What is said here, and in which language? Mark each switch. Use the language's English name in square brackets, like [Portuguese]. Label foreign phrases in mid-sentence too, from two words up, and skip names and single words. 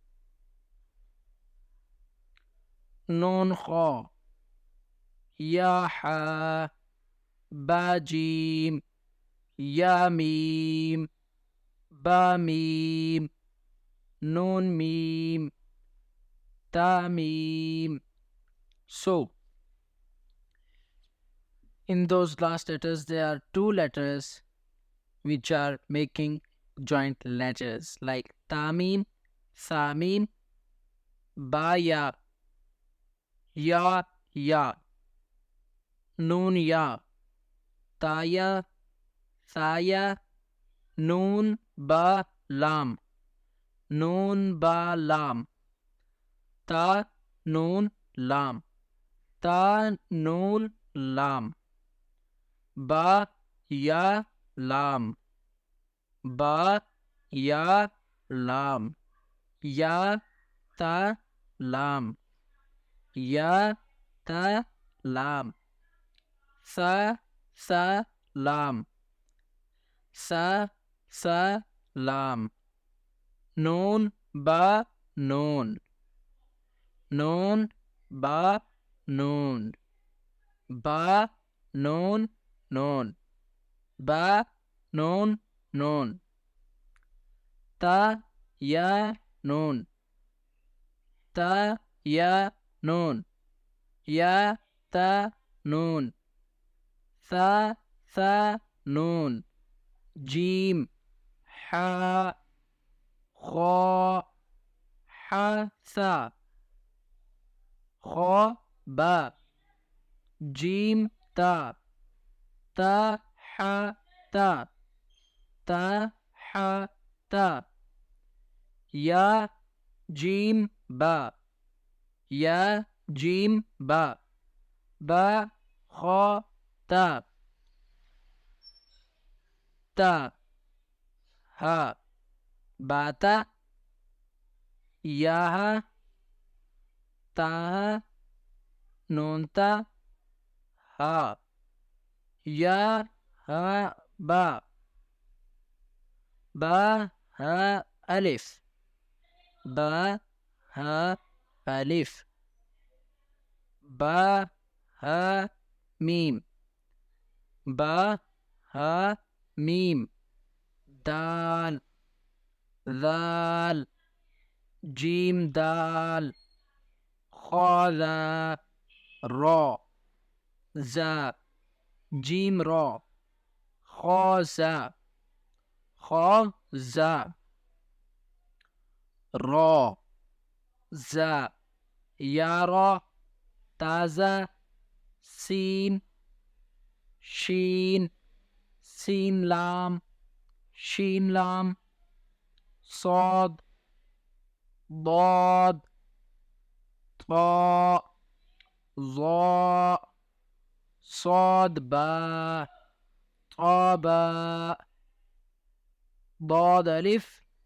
[Arabic] نون خاء، ياء حاء, باء جيم، ياء ميم، باء ميم، نون ميم، تاء ميم. [English] So, in those last letters, there are two letters which are making joint letters like Tamim, [Arabic] سميم، باء ياء، ياء ياء، نون ياء، تيا، سيا، نون باء لام, نون باء لام، تاء نون لام، تاء نون لام, باء ياء لام، باء ياء لام، ياء تاء لام، ياء تاء لام, ثاء ثاء لام، ثاء ثاء لام، نون باء نون، نون باء نون، باء نون نون، باء نون نون, تاء ياء نون، تاء ياء نون، ياء تاء نون, ثاء ثاء نون، جيم، حاء، خاء، حاء ثاء, خاء باء، جيم تاء، تاء حاء تاء، تاء حاء تاء، ياء جيم باء، ياء جيم باء، باء خاء تاء، تاء, حاء، بتا, ياحا، تاحا، نونتا، حاء، ياء، حاء، باء، حاء، ألف، باء، حاء، ألف، باء، حاء، ميم، باء، حاء, ميم، دال, دال، جيم، دال، خاء، زاي، راء، زاي، جيم، راء، خاء، زاي، خاء, زاي, راء، زاي، يارا, تازا، سين، شين، سين، لام، شين، لام, صاد ضاد طاء ظاء صاد باء طاء باء ضاد ألف